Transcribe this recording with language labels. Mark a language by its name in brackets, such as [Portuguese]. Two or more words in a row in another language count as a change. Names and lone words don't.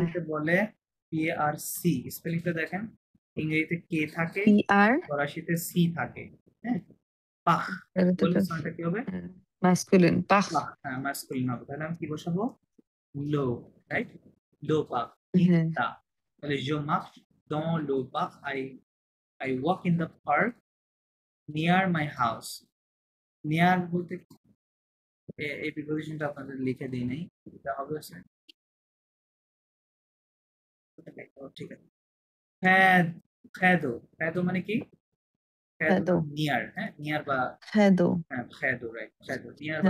[Bangla] বলতে বলে পি আর সি, স্পেলিংটা দেখেন। ইংরেজিতে কে থাকে, ER ফরাসিতে সি থাকে। হ্যাঁ, পাখ তাহলে তো বললে সাউন্ডটা কি হবে? ম্যাসকুলিন পাখ। পাখ, হ্যাঁ ম্যাসকুলিন হবে। তাহলে আমি কি বসাবো? লো, রাইট? লো পাখ, ইন হ্যাঁ দা। তাহলে [French] je marche dans le parc, [English] I walk in the park near my house. [Bangla] নিয়ার বলতে এই প্রিপোজিশনটা আপনাদের লিখে দিই নাই, এটা হবে হচ্ছে ঠিক আছে। হ্যাঁ, খ্যাদো, খ্যাদো মানে কি? খ্যাদো হ্যাদো মানে নিয়ার, হ্যাঁ নিয়ার বা হ্যাদো হ্যাঁ খ্যাদো, রাইট খ্যাদো, নিয়ার বা